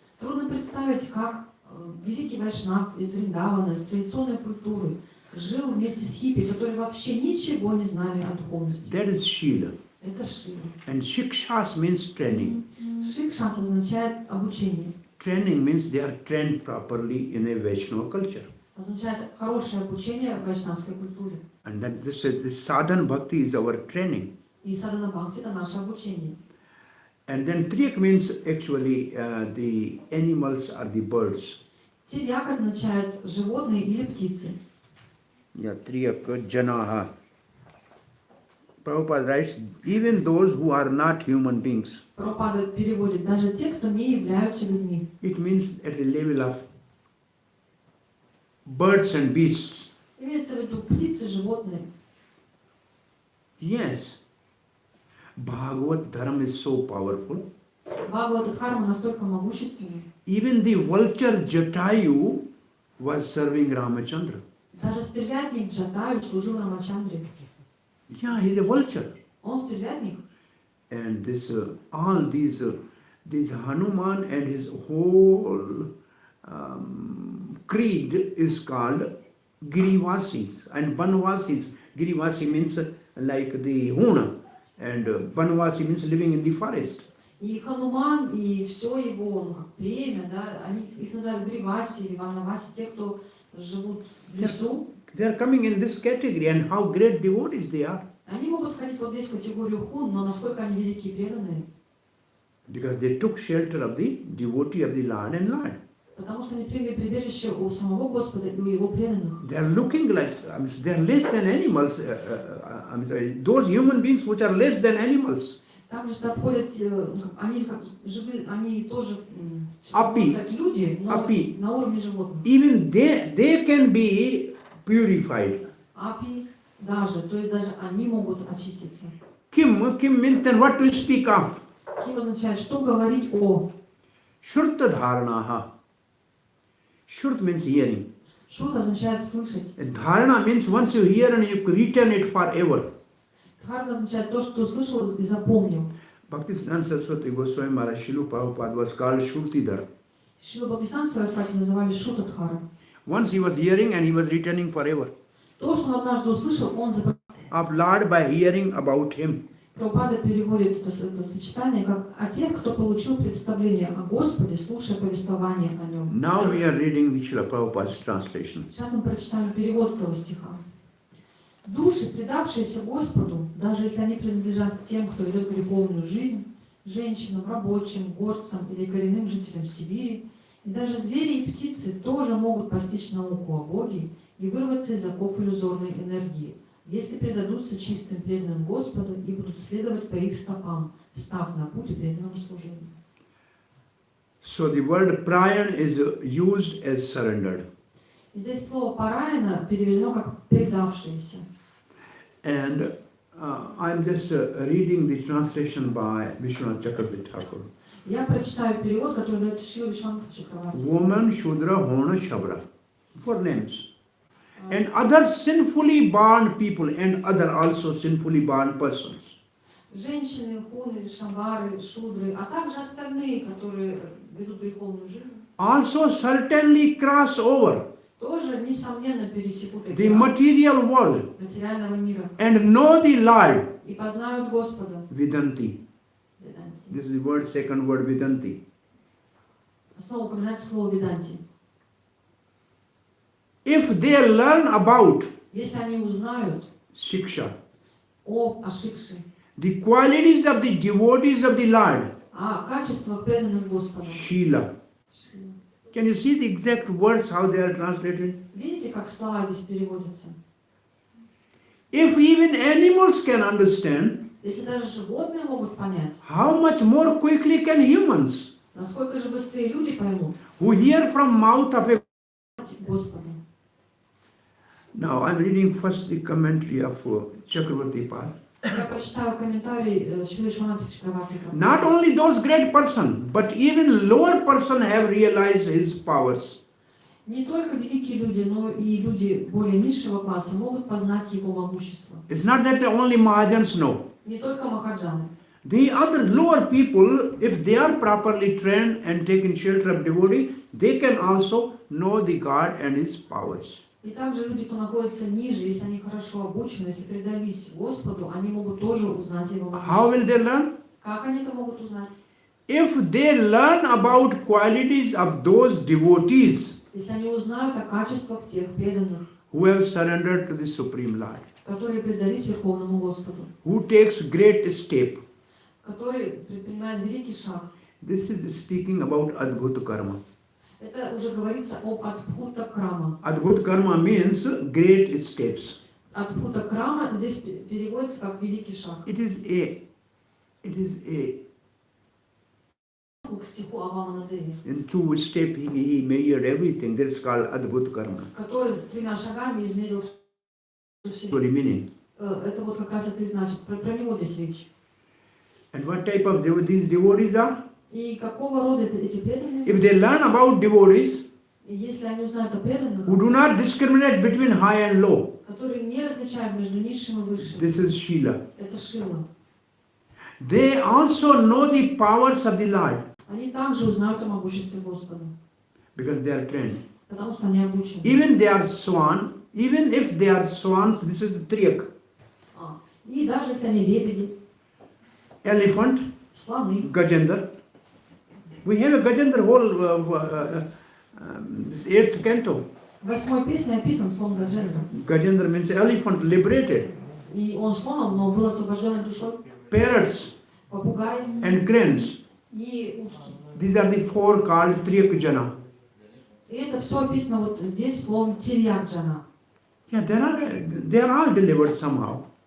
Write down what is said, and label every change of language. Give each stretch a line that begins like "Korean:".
Russian: Трудно представить, как великий вайшнав из Вриндавана, из традиционной культуры, жил вместе с хиппи, которые вообще ничего не знали о духовности.
English: That is Shila.
Russian: Это Шила.
English: And Shikshas means training.
Russian: Шикшас означает обучение.
English: Training means they are trained properly in a Vaishnava culture.
Russian: Означает хорошее обучение в вайшнавской культуре.
English: And that this sadhan bhakti is our training.
Russian: И садхана бхакти — это наше обучение.
English: And then triyak means actually the animals or the birds.
Russian: Тирьяк означает животные или птицы.
English: Yeah, triyak, janaha. Prabhupada writes, even those who are not human beings.
Russian: Прабхупада переводит даже те, кто не являются людьми.
English: It means at the level of birds and beasts.
Russian: Имеется в виду птицы, животные.
English: Yes. Bhagavad Dharma is so powerful.
Russian: Бхагаватадхарма настолько могущественна.
English: Even the vulture Jatayu was serving Ramachandra.
Russian: Даже стервятник Джатаю служил Рамачандре.
English: Yeah, he's a vulture.
Russian: Он стервятник.
English: And this, all these Hanuman and his whole creed is called Girivasis and Banvasis. Girivasi means like the Huna, and Banvasi means living in the forest.
Russian: И Хануман, и все его племя, да, они их называют Гриваси или Ванаваси, те, кто живут в лесу.
English: They are coming in this category, and how great devotees they are.
Russian: Они могут входить вот здесь в категорию хун, но насколько они великие и преданные.
English: Because they took shelter of the devotee of the Lord and Lord.
Russian: Потому что они приняли прибежище у самого Господа и у Его преданных.
English: They are looking like, they are less than animals. I'm sorry, those human beings which are less than animals.
Russian: Также сюда входят, они как живые, они тоже Апи. как люди, но Апи. на уровне животных.
English: Even they can be purified.
Russian: Апи даже, то есть даже они могут очиститься.
English: Kim means then what to speak of?
Russian: Ким означает, что говорить о.
English: Shurta dharanaha. Shurt means hearing.
Russian: Шут означает слышать.
English: And dharana means once you hear and you retain it forever.
Russian: Дхарма означает то, что услышал и запомнил.
English: Bhaktisiddhanta Saraswati Goswami Maharaj Srila Prabhupada was called Shurtidhar.
Russian: Шрила Бхактисиданта Сарасвати называли Шутадхара.
English: Once he was hearing and he was retaining forever.
Russian: То, что он однажды услышал, он запомнил.
English: Of Lord by hearing about him.
Russian: Прабхупада переводит это сочетание как о тех, кто получил представление о Господе, слушая повествование о Нем.
English: Now we are reading the Srila Prabhupada's translation.
Russian: Сейчас мы прочитаем перевод этого стиха. Души, предавшиеся Господу, даже если они принадлежат к тем, кто ведет греховную жизнь, женщинам, рабочим, горцам или коренным жителям Сибири, и даже звери и птицы тоже могут постичь науку о Боге и вырваться из оков иллюзорной энергии, если предадутся чистым преданным Господу и будут следовать по их стопам, встав на путь преданного служения.
English: So the word prayan is used as surrendered.
Russian: И здесь слово «параяна» переведено как «предавшиеся».
English: And I'm just reading the translation by Vishwanath Chakravarti Thakur.
Russian: Я прочитаю перевод, который дает Шрила Вишванатха Чакраварти.
English: Woman, Shudra, Hona, Shabra. 4 names. And other sinfully born people and other also sinfully born persons.
Russian: Женщины, хуны, шамбары, шудры, а также остальные, которые ведут греховную жизнь,
English: Also certainly cross over
Russian: тоже, несомненно, пересекут
English: the
Russian: эти
English: material world
Russian: материального мира
English: and know the Lord.
Russian: и познают Господа.
English: Vidanti.
Russian: Веданти.
English: This is the word, second word, Vidanti.
Russian: Снова упоминается слово «веданти».
English: If they learn about
Russian: Если они узнают
English: Shiksha,
Russian: об Ашикше,
English: the qualities of the devotees of the Lord,
Russian: о качествах преданных Господа.
English: Shila. Can you see the exact words, how they are translated?
Russian: Видите, как слова здесь переводятся?
English: If even animals can understand,
Russian: Если даже животные могут понять,
English: how much more quickly can humans,
Russian: насколько же быстрее люди поймут,
English: who hear from mouth of a
Russian: узнать Господа.
English: Now I'm reading first the commentary of Chakravarti Pal.
Russian: Я прочитаю комментарий Шрилы Шримати Чакраварти.
English: Not only those great person, but even lower person have realized his powers.
Russian: Не только великие люди, но и люди более низшего класса могут познать его могущество.
English: It's not that the only Mahajans know.
Russian: Не только махаджаны.
English: The other lower people, if they are properly trained and taken shelter of devotee, they can also know the God and his powers.
Russian: И также люди, кто находится ниже, если они хорошо обучены, если предались Господу, они могут тоже узнать его
English: How will
Russian: могущество.
English: they learn?
Russian: Как они это могут узнать?
English: If they learn about qualities of those devotees
Russian: Если они узнают о качествах тех преданных,
English: who have surrendered to the Supreme Lord,
Russian: которые предались Верховному Господу,
English: who takes great step.
Russian: которые предпринимают великий шаг.
English: This is speaking about adhbhut karma.
Russian: Это уже говорится об адбхута крама.
English: Adhbhut karma means great steps.
Russian: Адбхута крама здесь переводится как великий шаг.
English: It is a
Russian: К стиху Авама Надеви,
English: in 2 steps he measured everything. That's called adhbhut karma.
Russian: который с 3 шагами измерил всю
English: Story meaning.
Russian: Это вот как раз это и значит. Про него здесь речь.
English: And what type of these devotees are?
Russian: И какого рода эти преданные?
English: If they learn about devotees
Russian: И если они узнают о преданных,
English: who do not discriminate between high and low,
Russian: которые не различают между низшим и высшим,
English: this is Shila.
Russian: это Шила.
English: They also know the powers of the Lord
Russian: Они также узнают о могуществе Господа,
English: because they are trained.
Russian: потому что они обучены.
English: Even they are swan, even if they are swans, this is the triak.
Russian: И даже если они лебеди,
English: Elephant,
Russian: слоны.
English: Gajendra. We have a Gajendra whole this 8th canto.
Russian: В 8-й песне описан слон Гаджендра.
English: Gajendra means elephant liberated.
Russian: И он слоном, но был освобожденной душой.
English: Parrots
Russian: Попугаи
English: and cranes.
Russian: и утки.
English: These are the 4 called triak jana.
Russian: И это все описано вот здесь словом Тирьяджана.
English: Yeah, they are all delivered somehow.